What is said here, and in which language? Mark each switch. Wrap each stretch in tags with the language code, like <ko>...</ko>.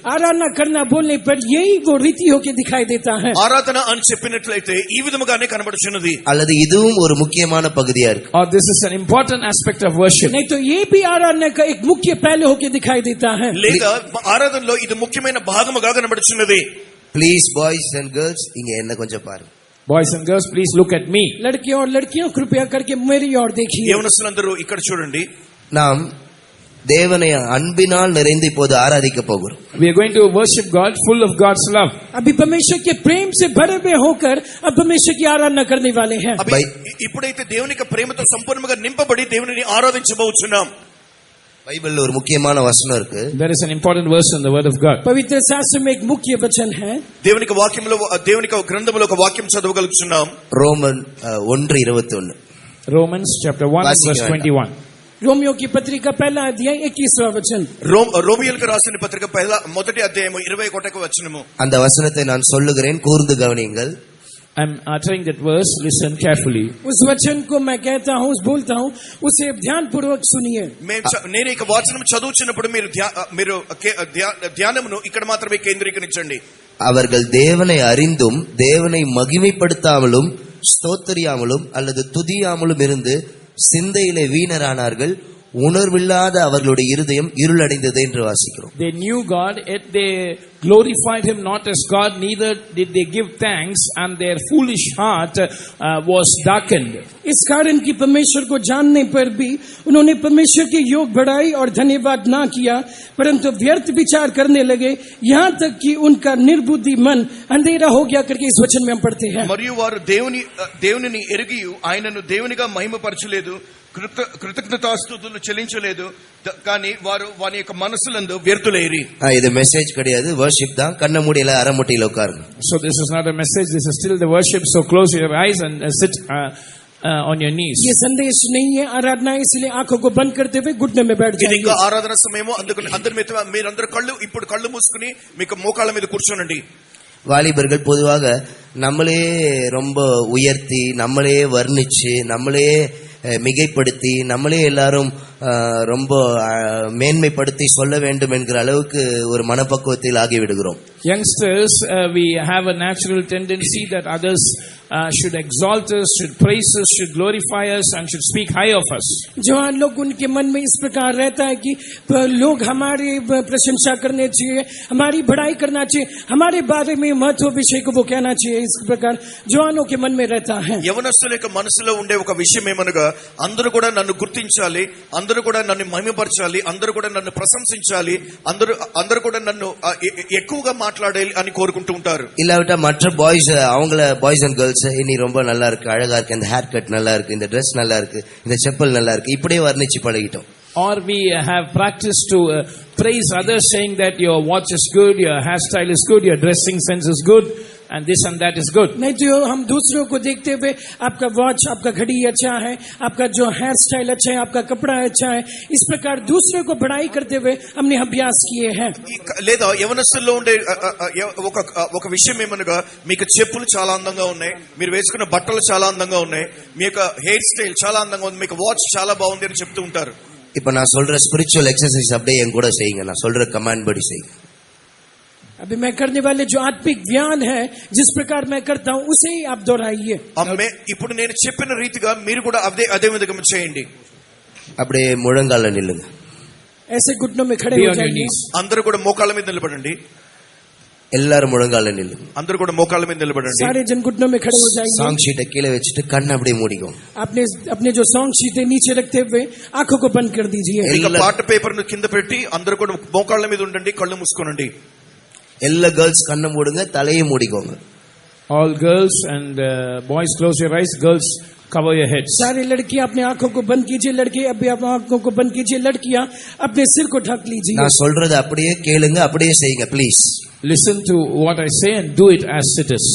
<hi>आराधना करना बोलने पर यही वो रीति होके दिखाई देता है.</hi> <te>ఆరాధన అని చెప్పినట్లయితే ఈ విధముగానే కనబడుచున్నది.</te> <ta>அல்லது இதுவும் ஒரு முக்கியமான பகுதியா இருக்கு.</ta> <en>Or this is an important aspect of worship.</en> <hi>नहीं तो ये भी आराधना का एक मुख्य पहलू होके दिखाई देता है.</hi> <te>లేదా ఆరాధనలో ఇది ముఖ్యమైన భాగముగా కనబడుచున్నది.</te> <en>please boys and girls,</en> <ta>இங்க என்ன கொஞ்சம் பாருங்க.</ta> <en>Boys and girls, please look at me.</en> <hi>लड़कियों और लड़कियों कृपया करके मेरी ओर देखिए.</hi> <te>యవనస్తులందరూ ఇక్కడ చూడండి.</te> <ta>நாம் தேவனை அன்பினால் நிறைந்து இப்போது ஆராதிக்க போகிறோம்.</ta> <en>We are going to worship God full of God's love.</en> <hi>अभी परमेश्वर के प्रेम से भरे हुए होकर अब परमेश्वर की आराधना करने वाले हैं.</hi> <te>ఇప్పుడైతే దేవుని యొక్క ప్రేమతో సంపూర్ణంగా నింపబడి దేవునిని ఆరాధించబోచున్నాం.</te> <ta>బైబిల్లో ஒரு முக்கியமான వచనం இருக்கு.</ta> <en>There is an important verse in the word of God.</en> <hi>पवित्र शास्त्र में एक मुख्य वचन है.</hi> <te>దేవుని వాక్యంలో దేవుని గ్రంథంలో ఒక వాక్యం చదవగలుగుతున్నాం.</te> <en>Roman 1:21. Romans chapter 1 verse 21.</en> <hi>Romeo की पत्रिका पहला अध्याय 21वां वचन.</hi> <te>రోమియోలకు రాసిన పత్రిక మొదటి అధ్యాయము 21వ వచనము.</te> <ta>அந்த వచనத்தை நான் சொல்லுகிறேன், கூர்ந்து கவனியுங்கள்.</ta> <en>I'm uttering that verse, listen carefully.</en> <hi>उस वचन को मैं कहता हूँ, बोलता हूँ, उसे ध्यान पूर्वक सुनिए.</hi> <te>నేను ఈ వచనం చదువుచున్నప్పుడు మీరు ధ్యానమును ఇక్కడ మాత్రమే కేంద్రీకరించండి.</te> <ta>அவர்கள் தேவனை அறிந்தும் தேவனை மகிமைப்படுத்தாமலும் ஸ்தோத்திரியாமலும் அல்லது துதியாமலும் இருந்து சிந்தையிலே வீணரானார்கள், உணர்வில்லாத அவர்களுடைய இருதயம் இருளடைந்தது என்று வாசிக்கிறோம்.</ta> <en>They knew God, yet they glorified him not as God, neither did they give thanks, and their foolish heart was darkened.</en> <hi>इस कारण की परमेश्वर को जानने पर भी उन्होंने परमेश्वर के योग बढ़ाई और धन्यवाद ना किया, परंतु व्यर्थ विचार करने लगे, यहाँ तक कि उनका निर्बुद्धि मन अंधेरा हो गया करके इस वचन में हम पढ़ते हैं.</hi> <te>మరియు వారు దేవునిని ఎరిగి ఆయనను దేవునిగా మహిమపరచలేదు, కృతజ్ఞతాస్తుతులు చెల్లించలేదు, కానీ వారి యొక్క మనసులందు వ్యర్థులేరి.</te> <ta>இது மெசேஜ் கிடையாது, வர்ஷிப் தான். கண்ண மூடியில அரமுட்டியில உட்காருங்க.</ta> <en>So this is not a message, this is still the worship. So close your eyes and sit on your knees.</en> <hi>ये संदेश नहीं है आराधना, इसलिए आंखों को बंद करते हुए घुटने में बैठ</hi> <te>ఇది</te> <hi>जाइए.</hi> <te>ఇంకా ఆరాధన సమయము, అందుకని మీరందరూ ఇప్పుడు కళ్ళు మూసుకుని మీకు మోకాళ్ళ మీద కూర్చోనండి.</te> <ta>வாலிபர்கள் பொதுவாக நம்மளே ரொம்ப உயர்த்தி, நம்மளே வர்ணிச்சு, நம்மளே மிகைப்படுத்தி, நம்மளே எல்லாரும் ரொம்ப மேன்மைப்படுத்தி சொல்ல வேண்டும் என்கிற அளவுக்கு ஒரு மனப்பக்குவத்தில் ஆகிவிடுகிறோம்.</ta> <en>Youngsters, we have a natural tendency that others should exalt us, should praise us, should glorify us, and should speak high of us.</en> <hi>जवान लोग, उनके मन में इस प्रकार रहता है कि लोग हमारी प्रशंसा करने चाहिए, हमारी बढ़ाई करना चाहिए, हमारे बारे में महत्व विषय को वो कहना चाहिए. इस प्रकार जवानों के मन में रहता है.</hi> <te>యవనస్తుల యొక్క మనసులో ఉండే ఒక విషయం ఏమనగా, అందరూ కూడా నన్ను గుర్తించాలి, అందరూ కూడా నన్ను మహిమపరచాలి, అందరూ కూడా నన్ను ప్రశంసించాలి, అందరూ కూడా నన్ను ఎక్కువగా మాట్లాడాలి అని కోరుకుంటూ ఉంటారు.</te> <ta>இல்லாவிட்டா மற்ற பாய்ஸ், அவங்கள பாய்ஸ் அண்ட் கேர்ள்ஸ், இனி ரொம்ப நல்லா இருக்கு, அழகா இருக்கு, இந்த ஹேர் கட் நல்லா இருக்கு, இந்த ட்ரெஸ் நல்லா இருக்கு, இந்த செப்பல் நல்லா இருக்கு, இப்படியே வர்ணிச்சு பழகிட்டோம்.</ta> <en>Or we have practiced to praise others, saying that your watch is good, your hairstyle is good, your dressing sense is good, and this and that is good.</en> <hi>नहीं तो हम दूसरों को देखते हुए आपका वॉच, आपका घड़ी अच्छा है, आपका जो हेयर स्टाइल अच्छा है, आपका कपड़ा अच्छा है, इस प्रकार दूसरों को बढ़ाई करते हुए हमने अभ्यास किए हैं.</hi> <te>లేదా యవనస్తుల్లో ఉండే ఒక విషయం ఏమనగా, మీకు చెప్పులు చాలా అందంగా ఉన్నాయి, మీరు వేసుకున్న బట్టలు చాలా అందంగా ఉన్నాయి, మీ యొక్క హెయిర్ స్టైల్ చాలా అందంగా ఉంది, మీకు వాచ్ చాలా బాగుంది అని చెప్తూ ఉంటారు.</te> <ta>இப்ப நான் சொல்ற ஸ்பிரிச்சுவல் எக்ஸசைஸ் அப்படியே என் கூட செய்யுங்க. நான் சொல்ற கமாண்ட் படி செய்யுங்க.</ta> <hi>अभी मैं करने वाले जो आत्मिक ज्ञान है, जिस प्रकार मैं करता हूँ उसे ही आप दोहराइए.</hi> <te>ఇప్పుడు నేను చెప్పిన రీతిగా మీరు కూడా అదే విధంగా చేయండి.</te> <ta>அப்படியே முழங்கால நில்லுங்க.</ta> <hi>ऐसे घुटनों में खड़े हो जाइए.</hi> <te>అందరూ కూడా మోకాళ్ళ మీద నిలబడండి.</te> <ta>எல்லாரும் முழங்கால நில்லு.</ta> <te>అందరూ కూడా మోకాళ్ళ మీద నిలబడండి.</te> <hi>सारे जन घुटनों में खड़े हो जाएंगे.</hi> <ta>சாங் ஷீட்டை கீழே வச்சுட்டு கண்ணை அப்படியே மூடிக்கோங்க.</ta> <hi>अपने अपने जो सॉन्ग शीटें नीचे रखते हुए आंखों को बंद कर दीजिए.</hi> <te>ఇక పాట పేపర్ ను కింద పెట్టి అందరూ కూడా మోకాళ్ళ మీద ఉండండి, కళ్ళు మూసుకోనండి.</te> <ta>எல்லா கேர்ள்ஸ் கண்ணை மூடுங்க, தலையை மூடிக்கோங்க.</ta> <en>All girls and boys, close your eyes. Girls, cover your heads.</en> <hi>सारे लड़कियां अपने आंखों को बंद कीजिए. लड़के अभी अपनी आंखों को बंद कीजिए. लड़कियां अपने सिर को ढक लीजिए.</hi> <ta>நான் சொல்றது அப்படியே கேளுங்க, அப்படியே செய்யுங்க please.</ta> <en>Listen to what I say and do it as it is.</en>